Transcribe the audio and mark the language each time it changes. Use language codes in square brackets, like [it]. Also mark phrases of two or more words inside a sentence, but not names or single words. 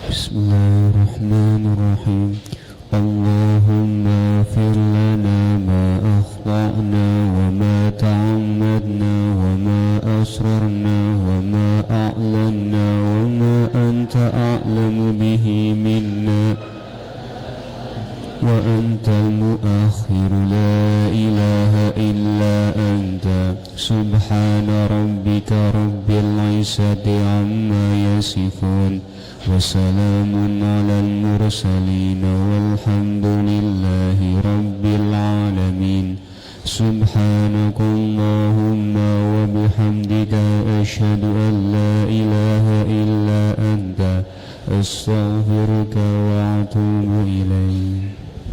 [ar] Bismillahirrahmanirrahim. اللهم اغفر لنا ما أخطأنا وما تعمدنا وما أسررنا وما أعلنا وما أنت أعلم به منا وأنت المؤخر لا إله إلا أنت سبحان ربك رب العزة عما يصفون وسلام على المرسلين والحمد لله رب العالمين. سبحانك اللهم وبحمدك أشهد أن لا إله إلا أنت أستغفرك وأتوب إليك.